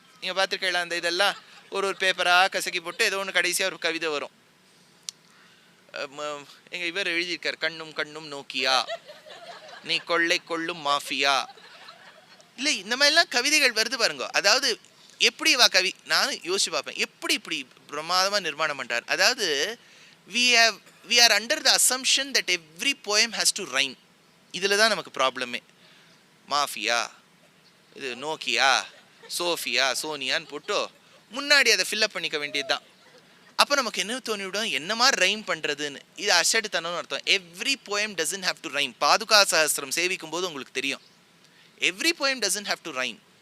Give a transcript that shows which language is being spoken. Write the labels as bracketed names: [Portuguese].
[Tamil] நீங்கள் பார்த்துருக்கலாம், அந்த இதெல்லாம் ஒரு பேப்பராக கசக்கி போட்டு ஏதோ ஒன்று கடைசியாக ஒரு கவிதை வரும். எங்கள் இவர் எழுதியிருக்கார், கண்ணும் கண்ணும் நோக்கியா நீ கொள்ளை கொள்ளும் மாஃபியா. இல்லை இந்த மாதிரிலாம் கவிதைகள் வருது பாருங்க. அதாவது எப்படி வா கவி, நானும் யோசிச்சு பார்ப்பேன், எப்படி இப்படி பிரமாதமாக நிர்மாணம் பண்ணுறார். அதாவது [English] we are under the assumption that every poem has to rhyme. [Tamil] இதில் தான் நமக்கு ப்ராப்ளமே. மாஃபியா, இது நோக்கியா, சோஃபியா, சோனியான்னு போட்டு முன்னாடி அதை ஃபில்லப் பண்ணிக்க வேண்டியது தான். அப்போ நமக்கு என்ன தோணிவிடும், என்ன மாதிரி ரைம் பண்ணுறதுன்னு. இது அசடுத்தனம்னு அர்த்தம். [English] Every poem doesn't have to rhyme. [Tamil] பாதுகா சஹஸ்ரம் சேவிக்கும் போது உங்களுக்கு தெரியும், [English] Every poem doesn't have to rhyme.